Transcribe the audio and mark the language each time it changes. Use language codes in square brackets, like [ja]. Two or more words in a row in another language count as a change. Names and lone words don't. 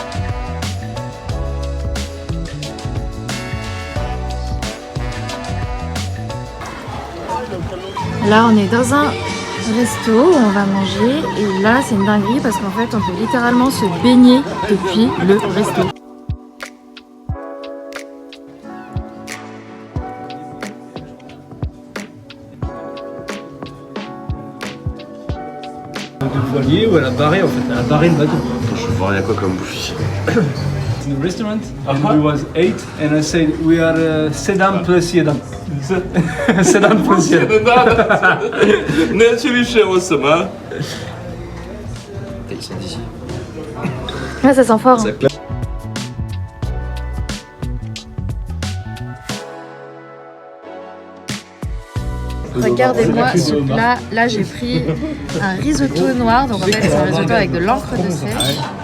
[fr] Là on est dans un resto où on va manger et là c'est une dinguerie parce qu'en fait on peut littéralement se baigner depuis le resto. Le voilier où elle a barré en fait, elle a barré le bateau. Je veux voir, il y a quoi comme bouffe ici? [en] In the restaurant and we was 8 and I said we are Sedan plus Yedan. Sedan plus Yedan. [zh] 你要去学我什么？ [fr] Ils sont d'ici. Ouais, ça sent fort. Hein. Regardez-moi, là j'ai pris un risotto noir, donc en fait c'est un risotto avec de l'encre de sèche.